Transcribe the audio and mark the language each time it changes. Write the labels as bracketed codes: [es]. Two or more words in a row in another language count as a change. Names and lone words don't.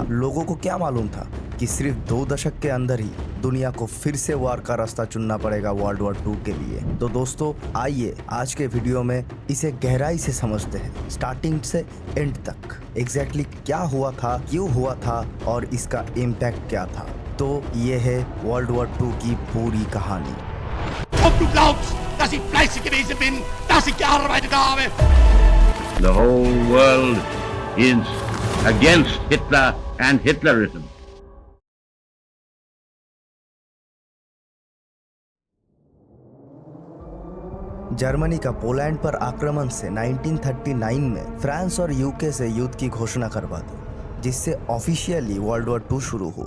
[hi] लोगों को क्या मालूम था कि सिर्फ 2 दशक के अंदर ही दुनिया को फिर से वॉर का रास्ता चुनना पड़ेगा [en] World War 2 [hi] के लिए। तो दोस्तों, आइए आज के वीडियो में इसे गहराई से समझते हैं, स्टार्टिंग से एंड तक। एग्जैक्टली क्या हुआ था, क्यों हुआ था और इसका इम्पैक्ट क्या था। तो ये है [en] World War 2 [hi] की पूरी कहानी। [de] Ob du glaubst, dass ich fleißig gewesen bin, dass ich gearbeitet habe? [en] The whole world is against Hitler and Hitlerism. [hi] जर्मनी का पोलैंड पर आक्रमण से 1939 में फ्रांस और यूके से युद्ध की घोषणा करवा दी, जिससे ऑफिशियली [en] World War 2 [hi] शुरू हुआ।